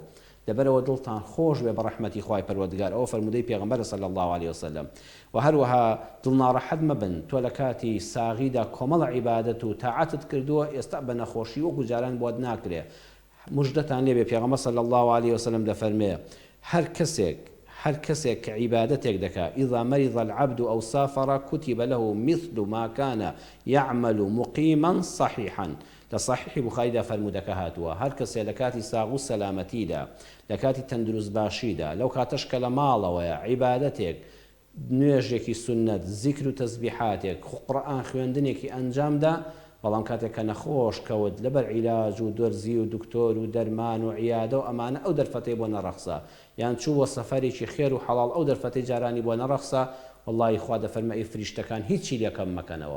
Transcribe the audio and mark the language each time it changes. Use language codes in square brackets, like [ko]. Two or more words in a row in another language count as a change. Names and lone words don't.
[ckb] دەبەرەوە دڵتان خۆش بێ بە ڕەحمەتی خوای پەروەردگار. ئەوە فەرموودەی پێغەمبەر [ar] صلی الله عليه وسلم. [ckb] و هەروەها دڵناڕەحەت مەبن تۆ لە کاتی ساغیدا کۆمەڵە عیبادەت و تاعەتت کردووە ئێستا بە نەخۆشی وەکو جاران بۆت ناکرێ. مژدەتان لێ بێ پێغەمبەر [ar] صلی الله عليه وسلم [ckb] دەفەرمێ هەر کەسێک کە عیبادەتێک دەکا [ar] إذا مرض العبد أو سافر كتب له مثل ما كان يعمل مقيما صحيحا. [ckb] لصحيح بخاري فرمودك هاتوا هر کەسێ لە کاتی ساغ و سەلامەتیدا لە کاتی تەندروست باشیدا لەو کاتەش کە لە ماڵەوەیە عیبادەتێک نوێژێکی سنەت زیکر و تەسبیحاتێک قورئان خوێندنێکی ئەنجامدا بەڵام کاتێک کە نەخۆش کەوت لەبەر عیلاج و دۆرزی و دکتۆر و دەرمان و عیادە و ئەمانە ئەو دەرفەتەی بۆ نەڕەخسا یان چوو بۆ سەفەرێکی خێر و حەڵاڵ ئەو دەرفەتەی جارانی بۆ نەڕەخسا وەڵڵاهی خوا دەفەرمێ ئەی فریشتەکان هیچی لێکەم مەکەنەوە.